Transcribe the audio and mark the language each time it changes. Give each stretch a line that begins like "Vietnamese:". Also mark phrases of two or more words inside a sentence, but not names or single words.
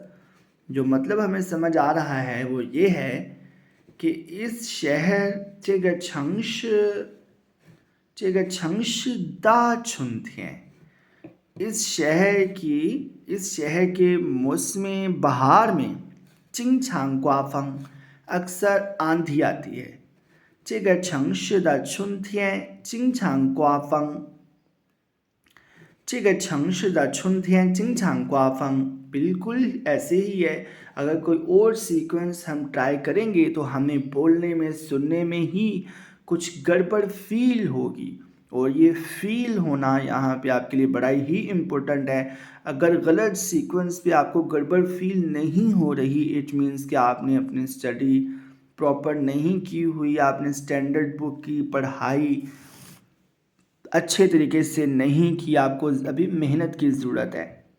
Hindi: जो मतलब हमें समझ आ रहा है वो ये है कि इस शहर दा छुनथियाँ, इस शहर के मौसम बहार में।
Chinese: 经常刮风
Hindi: अक्सर आंधी आती है।
Chinese: 这个城市的春天经常刮风。这个城市的春天经常刮风।
Hindi: बिल्कुल ऐसे ही है। अगर कोई और सीक्वेंस हम ट्राई करेंगे तो हमें बोलने में, सुनने में ही कुछ गड़बड़ फील होगी, और ये फील होना यहाँ पे आपके लिए बड़ा ही इम्पोर्टेंट है। अगर गलत सीक्वेंस पे आपको गड़बड़ फील नहीं हो रही,
English: it means
Hindi: कि आपने अपनी स्टडी प्रॉपर नहीं की हुई, आपने स्टैंडर्ड बुक की पढ़ाई अच्छे तरीके से नहीं की, आपको अभी मेहनत की ज़रूरत है।